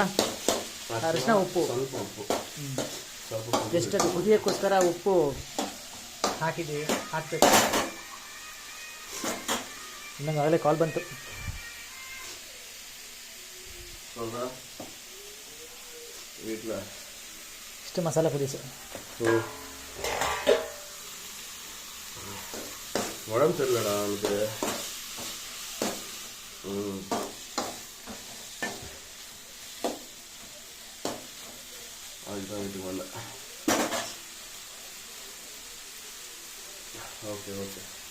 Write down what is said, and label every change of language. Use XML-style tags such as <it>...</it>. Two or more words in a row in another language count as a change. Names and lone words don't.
<kn>ಅರ್ಶಿನ ಉಪ್ಪು ಜಸ್ಟ್ ಅದು ಕುದಿಯೋಕ್ಕೋಸ್ಕರ ಉಪ್ಪು ಹಾಕಿದ್ದೀವಿ, ಹಾಕ್ಬೇಕು. ಇನ್ನೊಂದು ಆಗಲೇ ಕಾಲ್ ಬಂತು. ಇಷ್ಟು ಮಸಾಲೆ ಪುದೀಸು</kn> <ta>உடம்பு சரியில்லடா எனக்கு. அதுதான் வீட்டுக்கு வந்தேன்.</ta> <en>okay okay.</en>